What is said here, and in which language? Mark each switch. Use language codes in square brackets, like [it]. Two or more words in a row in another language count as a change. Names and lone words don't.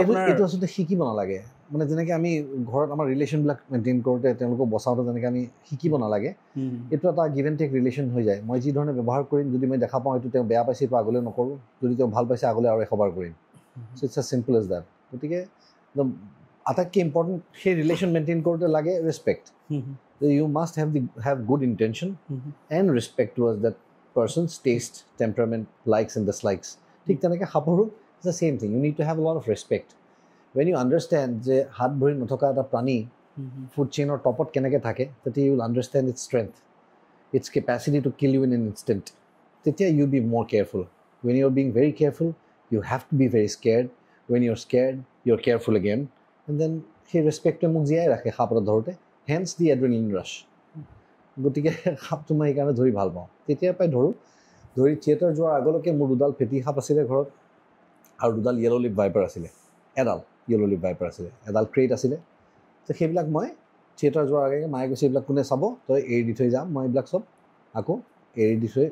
[as] এইটো আচলতে শিকিব নালাগে মানে যেনেকৈ আমি ঘৰত আমাৰ ৰিলেশ্যনবিলাক মেইনটেইন কৰোঁতে তেওঁলোকক বচাওঁতে যেনেকৈ আমি শিকিব নালাগে এইটো এটা [en] give and take relation [as] হৈ যায় মই যি ধৰণে ব্যৱহাৰ কৰিম যদি মই দেখা পাওঁ এইটো তেওঁ বেয়া পাইছে এইটো আগলৈ নকৰোঁ যদি তেওঁ ভাল পাইছে আগলৈ আৰু এশবাৰ কৰিম [en] so it's a simple as that [as] গতিকে আটাইতকৈ ইম্পৰ্টেণ্ট সেই [en] relation maintain [as] কৰোঁতে লাগে [en] respect you must have good intention and respect towards that person's taste, temperament, likes and dislikes. [as] ঠিক তেনেকৈ সাপৰো [en] it's the same thing. You need to have a lot of respect. When you understand [as] যে হাত ভৰি নথকা এটা প্ৰাণী ফুড চেইনৰ টপত কেনেকৈ থাকে তেতিয়া [en] you will understand its strength, its capacity to kill you in an instant. তেতিয়া you be more careful. When you're being very careful, you have to be very scared. When you're scared, you're careful again. And then [as] সেই ৰেচপেক্টটোৱে মোক জীয়াই ৰাখে সাপ এটা ধৰোঁতে [en] hence the adrenaline rush. [as] গতিকে সাপটো মই সেইকাৰণে ধৰি ভাল পাওঁ তেতিয়াৰ পৰাই ধৰি থিয়েটাৰ যোৱাৰ আগলৈকে মোৰ দুডাল ফেটি সাপ আছিলে ঘৰত আৰু দুডাল [en] yellow lip viper [as] আছিলে এডাল [en] yellow lip viper [as] আছিলে এডাল ক্ৰেট আছিলে তো সেইবিলাক মই থিয়েটাৰ যোৱাৰ আগে মায়ে কৈছে এইবিলাক কোনে চাব তই এৰি দি থৈ যাম মই এইবিলাক চব আকৌ এৰি দি থৈ